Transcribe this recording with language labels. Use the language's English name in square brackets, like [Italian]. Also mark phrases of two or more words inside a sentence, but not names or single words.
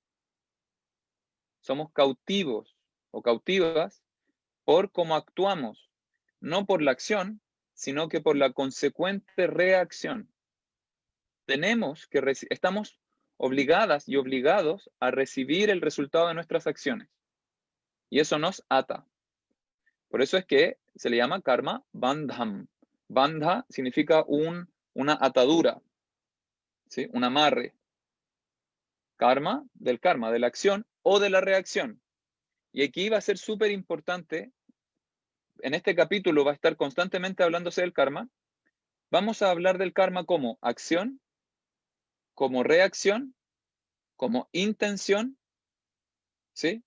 [Spanish] Somos cautivos o cautivas por cómo actuamos, no por la acción, sino que por la consecuente reacción. Estamos obligadas y obligados a recibir el resultado de nuestras acciones. Y eso nos ata. Por eso es que se le llama [Sanskrit] karma bandham. [Spanish] Bandha significa una atadura, ¿sí? Un amarre. Karma, de la acción o de la reacción. Y aquí va a ser súper importante. En este capítulo va a estar constantemente hablándose del karma. Vamos a hablar del karma como acción, como reacción, como intención, ¿sí?